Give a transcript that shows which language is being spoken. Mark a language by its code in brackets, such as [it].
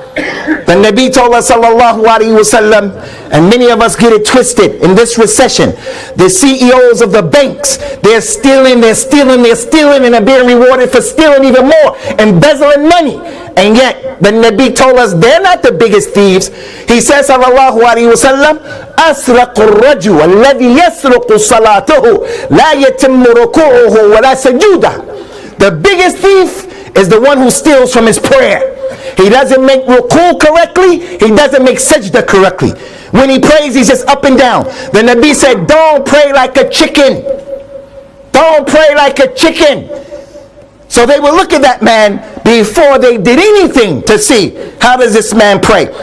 [en] The Nabi told us sallallahu alaihi wasallam, and many of us get it twisted in this recession. The CEOs of the banks, they're stealing, and they're being rewarded for stealing even more, embezzling money. And yet the Nabi told us they're not the biggest thieves. He says [ar] sallallahu alaihi wasallam, أسرق الرجل الذي يسرق صلاته لا يتم ركوعه ولا سجوده. [en] The biggest thief is the one who steals from his prayer. He doesn't make ruku correctly, he doesn't make sajda correctly. When he prays, he's just up and down. The Nabi said, don't pray like a chicken. Don't pray like a chicken. So they would look at that man before they did anything to see how does this man pray.